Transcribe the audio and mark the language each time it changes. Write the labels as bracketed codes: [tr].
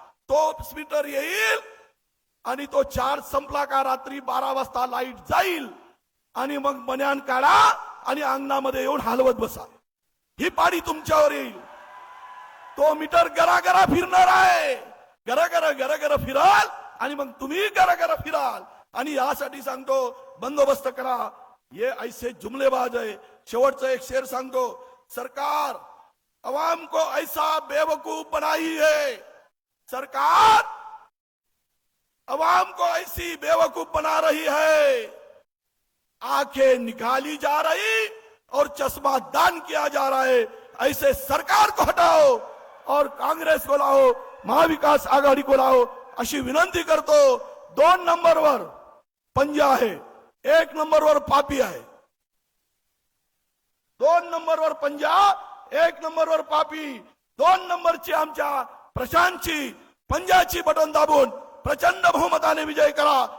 [mr] तो मीटर येईल आणि तो चार्ज संपला का रात्री 12 वाजता लाईट जाईल आणि मग बन्यान काढा आणि अंगणामध्ये येऊन हलवत बसा. ही पाडी तुमच्यावर येईल. तो मीटर गरागरा फिरणार आहे. गरागरा फिराल आणि मग तुम्ही गरागरा फिराल. आणि यासाठी सांगतो, बंदोबस्त करा. [hi] ये ऐसे जुमलेबाज है. [mr] शेवटचा एक शेर सांगतो. [hi] सरकार अवाम को ऐसा बेवकूफ बनाई है, सरकार अवाम को ऐसी बेवकूफ बना रही है, आंखें निकाली जा रही और चश्मा दान किया जा रहा है. ऐसे सरकार को हटाओ और कांग्रेस को लाओ, महाविकास आघाडी को लाओ, [mr] अशी विनंती करतो. 2 नंबरवर पंजा आहे, 1 नंबरवर पापी आहे. 2 नंबरवर पंजा, 1 नंबरवर पापी. 2 नंबरची आमच्या प्रशांतची पंजाची बटन दाबून प्रचंड बहुमताने विजय करा.